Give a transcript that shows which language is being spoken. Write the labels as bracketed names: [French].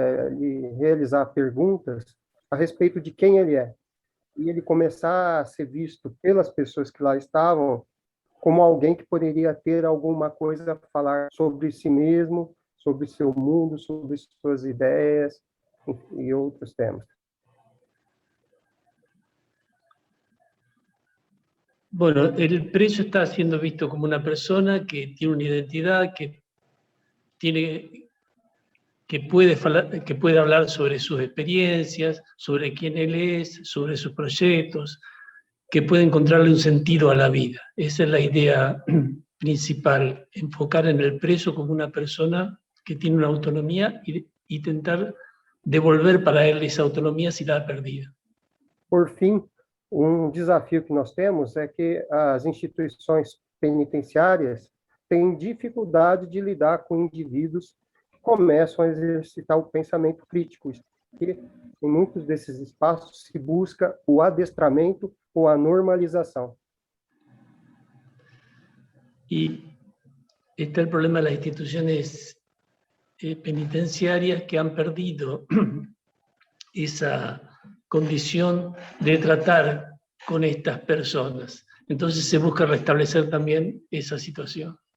[Portuguese] ele realizar perguntas a respeito de quem ele é, e ele começar a ser visto pelas pessoas que lá estavam como alguém que poderia ter alguma coisa a falar sobre si mesmo, sobre seu mundo, sobre suas ideias e outros temas. [Spanish] Bueno, el preso está siendo visto como una persona que tiene una identidad, que puede hablar sobre sus experiencias, sobre quién él es, sobre sus proyectos, que puede encontrarle un sentido a la vida. Esa es la idea principal, enfocar en el preso como una persona que tiene una autonomía y intentar devolver para él esa autonomía si la ha perdido. [Portuguese] Por fim, desafio que nós temos é que as instituições penitenciárias têm dificuldade de lidar com indivíduos que começam a exercitar o pensamento crítico, porque em muitos desses espaços se busca o adestramento ou a normalização. [Spanish] Y está el problema de las instituciones penitenciarias que han perdido esa condición de tratar con estas personas. Entonces se busca restablecer también esa situación.